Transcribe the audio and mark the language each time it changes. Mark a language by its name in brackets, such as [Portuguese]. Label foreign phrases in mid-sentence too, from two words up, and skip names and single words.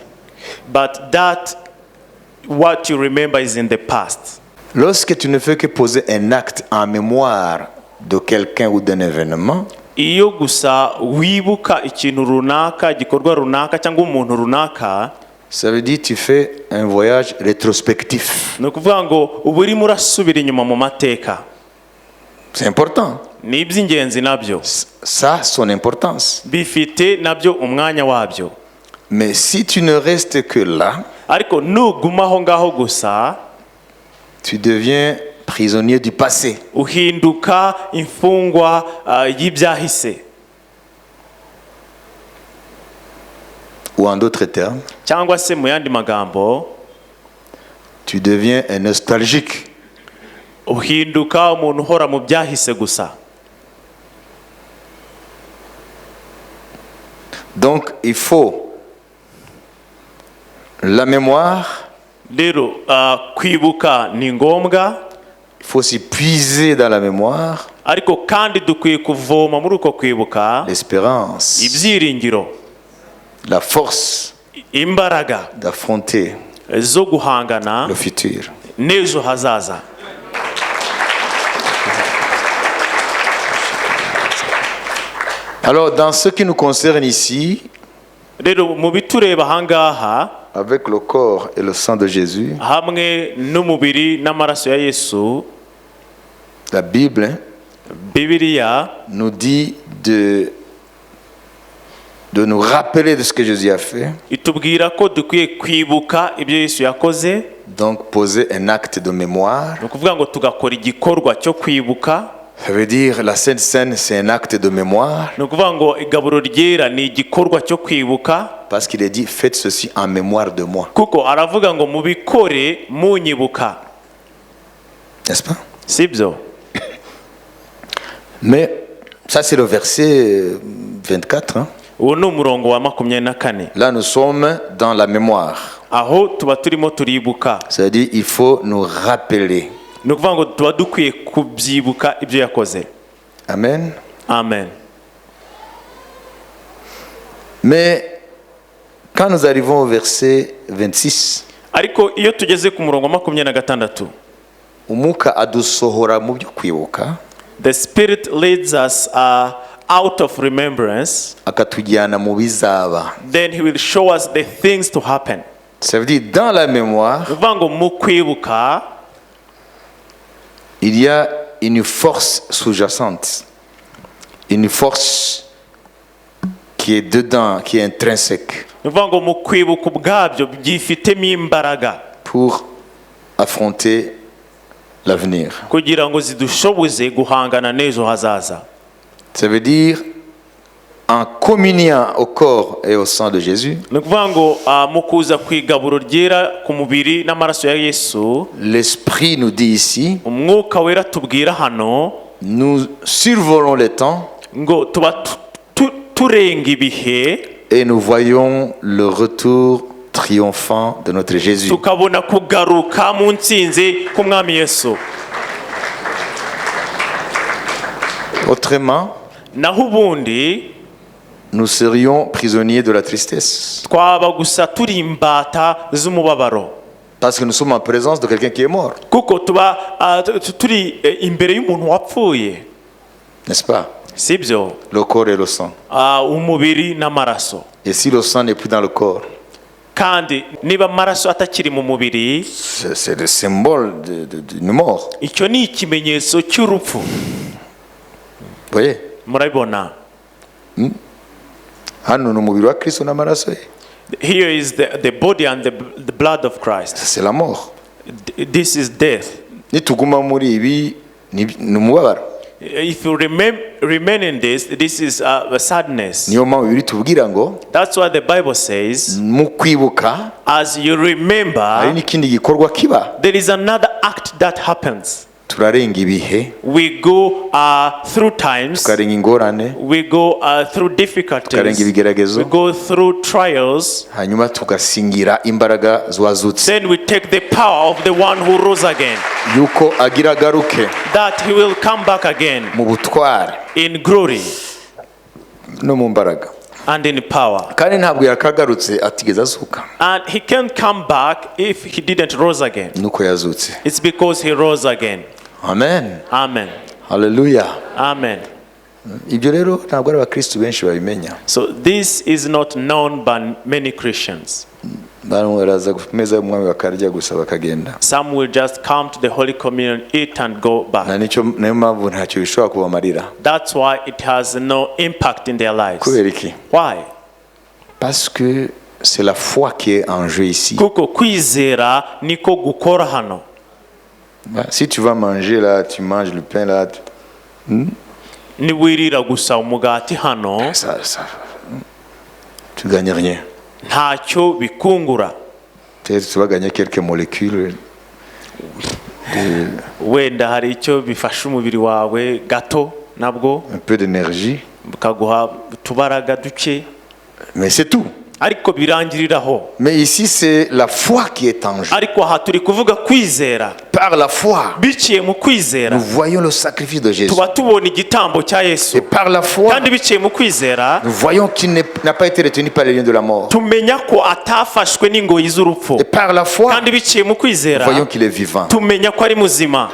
[English] but that what you remember is in the past. [French] Lorsque tu ne fais que poser un acte en mémoire de quelqu'un ou d'un événement, [Kinyarwanda] Iyo gusa wibuka ikintu runaka, igikorwa runaka cyangwa umuntu runaka, [French] ça veut dire tu fais un voyage rétrospectif. [Kinyarwanda] ni ukuvuga ngo uba urimo urasubira inyuma mu mateka. [French] C'est important. [Kinyarwanda] Ni iby'ingenzi nabyo, [French] Ça a son importance. [Kinyarwanda] bifite nabyo umwanya wabyo. [French] Mais si tu ne restes que là, [Kinyarwanda] Ariko nuguma aho ngaho gusa, [French] tu deviens prisonnier du passé. [Kinyarwanda] uhinduka imfungwa y'ibyahise. [French] Ou en d'autres termes, [Kinyarwanda] Cyangwa se mu yandi magambo, [French] tu deviens un nostalgique. [Kinyarwanda] uhinduka umuntu uhora mu byahise gusa. [French] Donc il faut la mémoire, [Kinyarwanda] Rero kwibuka ni ngombwa, [French] il faut s'y puiser dans la mémoire, [Kinyarwanda] ariko kandi dukwiye kuvoma muri uko kwibuka [French] l'espérance, [Kinyarwanda] ibyiringiro, [French] la force [Kinyarwanda] imbaraga [French] d'affronter [Kinyarwanda] zo guhangana [French] le futur. [Kinyarwanda] n'ejo hazaza. [French] Alors dans ce qui nous concerne ici, [Kinyarwanda] Rero mu bitureba ahangaha, [French] avec le corps et le sang de Jésus, [Kinyarwanda] hamwe n'umubiri n'amaraso ya Yesu, [French] la Bible [Kinyarwanda] Bibiliya [French] nous dit de nous rappeler de ce que Jésus a fait, [Kinyarwanda] itubwira ko dukwiye kwibuka ibyo Yesu yakoze. [French] donc poser un acte de mémoire. [Kinyarwanda] Ni ukuvuga ngo tugakora igikorwa cyo kwibuka. [French] Ça veut dire la Sainte Seine, c'est un acte de mémoire, [Kinyarwanda] Ni ukuvuga ngo igaburo ryera ni igikorwa cyo kwibuka, [French] parce qu'il est dit faites ceci en mémoire de moi, [Kinyarwanda] kuko aravuga ngo mubikore munyibuka, [French] n'est-ce pas? [Kinyarwanda] sibyo? [French] Mais ça c'est le verset 24. Hein. [Kinyarwanda] Uwo ni umurongo wa 24. [French] Là nous sommes dans la mémoire. [Kinyarwanda] Aho tuba turimo turibuka. [French] Ça veut dire il faut nous rappeler. [Kinyarwanda] Ni ukuvuga ngo tuba dukwiye kubyibuka ibyo yakoze. Amen. Amen. [French] Mais quand nous arrivons au verset 26, [Kinyarwanda] Ariko iyo tugeze ku murongo wa 26, umwuka adusohora mu byo kwibuka [English] The Spirit leads us out of remembrance. [Kinyarwanda] akatujyana mu bizaba. [English] Then He will show us the things to happen. [French] Ça veut dire dans la mémoire [Kinyarwanda] Ni ukuvuga ngo mu kwibuka [French] il y a une force sous-jacente, une force qui est dedans, qui est intrinsèque [Kinyarwanda] ni ukuvuga ngo mu kwibuka ubwabyo byifitemo imbaraga [French] pour affronter l'avenir. [Kinyarwanda] kugira ngo zidushoboze guhangana n'ejo hazaza. [French] Ça veut dire en communiant au corps et au sang de Jésus, [Kinyarwanda] ni ukuvuga ngo mu kuza ku igaburo ryera ku mubiri n'amaraso ya Yesu, [French] l'Esprit nous dit ici, [Kinyarwanda] umwuka wera tubwira hano [French] nous survolons les temps [Kinyarwanda] ngo tuba turenga ibihe [French] et nous voyons le retour triomphant de notre Jésus. [Kinyarwanda] tukabona kugaruka mu ntsinzi k'umwami Yesu. [French] Autrement, [Kinyarwanda] naho ubundi [French] nous serions prisonniers de la tristesse [Kinyarwanda] twaba gusa turi imbata z'umubabaro [French] parce que nous sommes en présence de quelqu'un qui est mort, [Kinyarwanda] kuko tuba turi imbere y'umuntu wapfuye, [French] n'est-ce pas? [Kinyarwanda] sibyo? [French] Le corps et le sang. [Kinyarwanda] umubiri n'amaraso. [French] Et si le sang n'est plus dans le corps, [Kinyarwanda] kandi niba amaraso atakiri mu mubiri, [French] c'est le symbole d'une mort. [Kinyarwanda] icyo ni ikimenyetso cy'urupfu. [French] Vous voyez? [Kinyarwanda] Murabibona? Hano ni umubiri wa Kristo n'amaraso ye. [English] Here is the body and the blood of Christ. [French] C'est la mort. [English] This is death. [Kinyarwanda] Nituguma muri ibi ni umubabaro. [English] If you remain in this is a sadness. [Kinyarwanda] Niyo mpamvu bibiri tubwira ngo [English] That's why the Bible says, [Kinyarwanda] mu kwibuka [English] as you [Kinyarwanda] hari [English] remember, [Kinyarwanda] n'ikindi gikorwa kiba. [English] there is another act that happens. [Kinyarwanda] Turarenga ibihe, [English] We go through times, [Kinyarwanda] tukarenga ingorane, [English] we go through [Kinyarwanda] tukarenga [English] difficulties, [Kinyarwanda] ibigeragezo, [English] we go through trials, [Kinyarwanda] hanyuma tugasingira imbaraga z'uwazutse [English] then we take the power of the one who rose again, [Kinyarwanda] yuko agira agaruke [English] that he will come back again [Kinyarwanda] mu butware [English] in glory [Kinyarwanda] no mu mbaraga. [English] and in power. [Kinyarwanda] Kandi ntabwo yakagarutse atigeze azuka, [English] And he can't come back if he didn't rose again. [Kinyarwanda] nuko yazutse. [English] It's because he rose again. Amen. Amen. Haleluya. Amen. [Kinyarwanda] Ibyo rero ntabwo ari abakristu benshi babimenya. [English] So this is not known by many Christians. [Kinyarwanda] Bamwe baraza ku meza y'umwami bakarya gusa bakagenda. [English] Some will just come to the Holy Communion, eat and go [Kinyarwanda] Na [English] back. [Kinyarwanda] niyo mpamvu ntacyo bishobora kubamarira. [English] That's why it has no impact in their lives. [Kinyarwanda] Kubera iki? [English] Why? [French] Parce que c'est la foi qui est en jeu ici. [Kinyarwanda] Kuko kwizera niko gukora hano. [French] Si tu vas manger là, tu manges le pain là, [Kinyarwanda] Niwirira gusa umugati hano, [French] tu gagnes rien. [Kinyarwanda] ntacyo bikungura. [French] Peut-être tu vas gagner quelques molécules. [Kinyarwanda] Wenda hari icyo bifasha umubiri wawe gato nabwo, [French] Un peu d'énergie, [Kinyarwanda] bukaguha utubaraga duke, [French] mais c'est tout. [Kinyarwanda] ariko birangiriraho. [French] Mais ici, c'est la foi qui est en jeu. [Kinyarwanda] Ariko aha turi kuvuga kwizera. [French] Par la foi, [Kinyarwanda] Biciye mu kwizera [French] nous voyons le sacrifice de Jésus. [Kinyarwanda] tuba tubona igitambo cya [French] Et [Kinyarwanda] Yesu, [French] par la foi, [Kinyarwanda] kandi biciye mu kwizera [French] nous voyons qu'il n'a pas été retenu par les liens de la mort. [Kinyarwanda] tumenya ko atafashwe n'ingoyi z'urupfu, [French] Et par la foi, [Kinyarwanda] kandi biciye mu [French] nous [Kinyarwanda] kwizera [French] voyons qu'il est vivant. [Kinyarwanda] tumenya ko ari muzima,